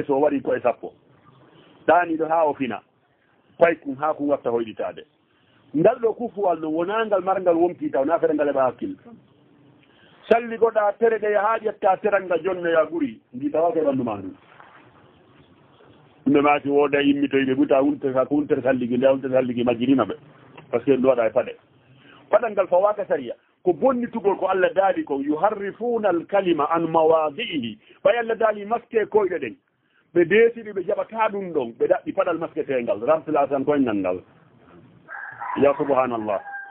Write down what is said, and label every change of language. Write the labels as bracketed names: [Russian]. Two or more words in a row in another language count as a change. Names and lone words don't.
[Fula] so waɗi koye sappo ɗaniɗo ha o fina pay kum ha kum watta hoyɗitade ngal ɗo kufuwal no wona ngal marngal wonki taw na fere ngal eɓa hakkille salligoɗa tere ɗe ha ƴetta teranga jonnoya ɓuuri ndi tawake ɓanndu ma ndu ɗumɓe maki woda immitoyɓe ɓuta ko wuntere salligi nde wuntere salligi majjinima ɓe [French] par ce que [Fula] ɗum waɗa e paɗe paɗal ngal fawaka saria ko bonnitugol ko Allah daali ko [Arabic] يحرفون الكلم عن مواضعه [Fula] ɓay Allah daali maske koyɗe ɗen ɓe deesiɗi ɓe jaɓata ɗum ɗon ɓe ɗaɓɓi paɗal masketengal remplaçant koyngal ngal ya subhanallah